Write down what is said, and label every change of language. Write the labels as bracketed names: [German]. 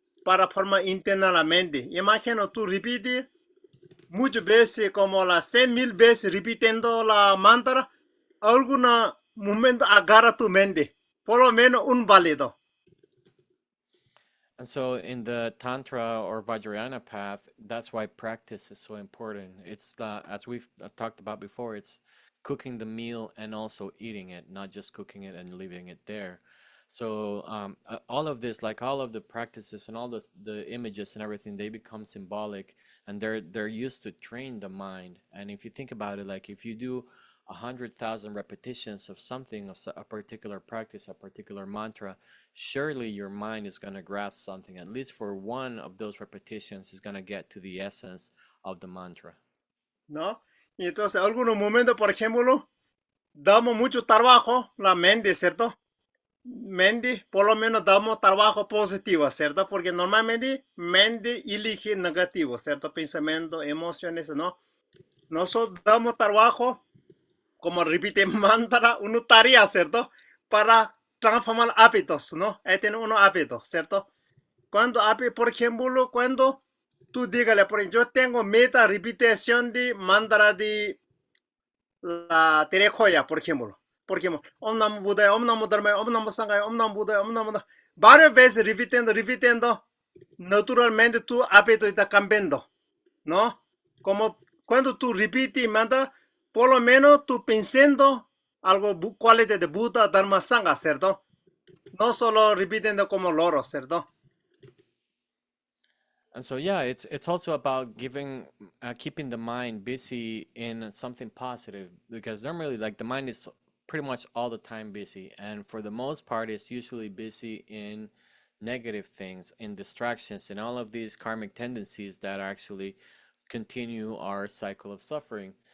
[Spanish] Para formar interna la mente. Imagina tú repites muchas veces, como las 100,000 veces repitiendo la mantra, algún momento agarra tu mente, por lo menos un válido. [English] And so in the Tantra or Vajrayana path, that's why practice is so important. It's as we've talked about before, it's cooking the meal and also eating it, not just cooking it and leaving it there. So all of this, like all of the practices and all the images and everything, they become symbolic, and they're used to train the mind. And if you think about it, like if you do 100,000 repetitions of something, of a particular practice, a particular mantra, surely your mind is going to grasp something. At least for one of those repetitions is going to get to the essence of the mantra. [Spanish] ¿No? Y entonces, algunos momentos, por ejemplo, damos mucho trabajo la mente, ¿cierto? Mente, por lo menos damos trabajo positivo, ¿cierto? Porque normalmente mente elige negativo, ¿cierto? Pensamiento, emociones, ¿no? Nosotros damos trabajo, como repite mantra, una tarea, ¿cierto? Para transformar hábitos, ¿no? Ahí tiene unos hábitos, ¿cierto? Cuando, por ejemplo, cuando tú dígale, por ejemplo, yo tengo meta repetición de mantra de la Terejoya, por ejemplo. Por ejemplo, [Sanskrit] Om Namo Buddhaya, Om Namo Dharmaya, Om Namo Sanghaya, Om Namo Buddhaya, Om Namo Dharmaya. [Spanish] Varias veces repitiendo, naturalmente tu hábito está cambiando, ¿no? Como cuando tú repites, manda, por lo menos tú pensando algo, cualidad de Buda, Dharma, Sangha, ¿cierto? No solo repitiendo como loro, ¿cierto? [English] And so yeah, it's also about keeping the mind busy in something positive, because normally like the mind is pretty much all the time busy, and for the most part it's usually busy in negative things, in distractions, and all of these karmic tendencies that actually continue our cycle of suffering.